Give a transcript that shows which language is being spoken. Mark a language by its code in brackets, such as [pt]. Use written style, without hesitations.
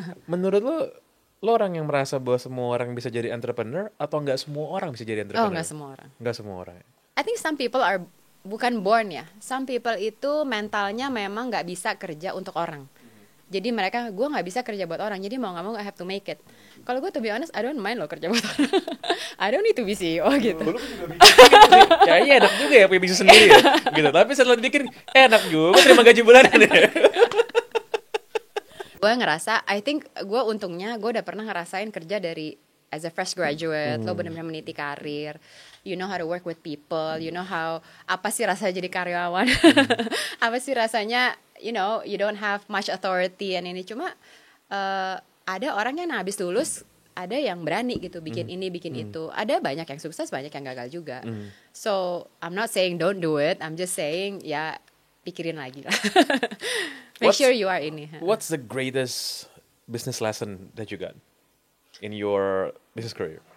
[id] Menurut lo orang yang merasa bahwa semua orang bisa jadi entrepreneur atau nggak semua orang bisa jadi entrepreneur? Nggak semua orang. Nggak semua orang. [en] I think some people are bukan born ya. [id] Some people itu mentalnya memang nggak bisa kerja untuk orang. Jadi mereka, gue gak bisa kerja buat orang, jadi mau gak mau [en] I have to make it. [id] Kalau gue [en] to be honest, I don't mind [id] lo kerja buat orang. [en] I don't need to be CEO gitu. [id] Lu juga mikir gitu sih. Kayaknya enak juga ya punya bisnis sendiri ya. Gitu. Tapi setelah dipikir, enak juga terima gaji bulanan ya. Gue ngerasa, I think gue untungnya, gue udah pernah ngerasain kerja dari as a fresh graduate. Lo benar-benar meniti karir. [en] You know how to work with people. You know how, [id] apa sih rasanya jadi karyawan. Apa sih rasanya, [en] you know, you don't have much authority and ini. [id] Cuma ada orang yang habis lulus, ada yang berani gitu bikin ini, bikin itu. Ada banyak yang sukses, banyak yang gagal juga. [en] So I'm not saying don't do it. [id] I'm just saying ya pikirin lagi lah. [en] Make sure you are [id] ini. [en] What's the greatest business lesson that you got in your business career?